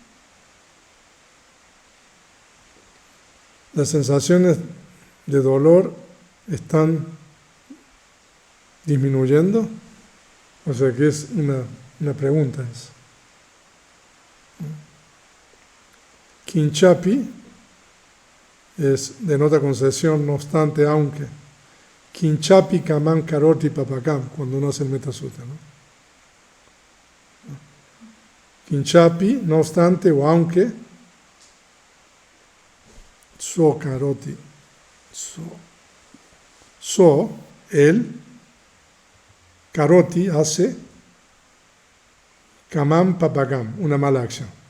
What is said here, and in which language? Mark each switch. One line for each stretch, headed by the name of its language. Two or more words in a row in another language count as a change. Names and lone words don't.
Spanish: Las sensaciones de dolor están disminuyendo. O sea que es una pregunta eso. Kinchapi denota concesión, no obstante, aunque.
Pali: Kinchapi kaman karoti papakam,
Spanish: cuando uno hace el Metasutta, ¿no? Kinchapi, no obstante o aunque,
Pali: so karoti,
Spanish: él, karoti hace,
Pali: kamam papakam,
Spanish: una mala acción.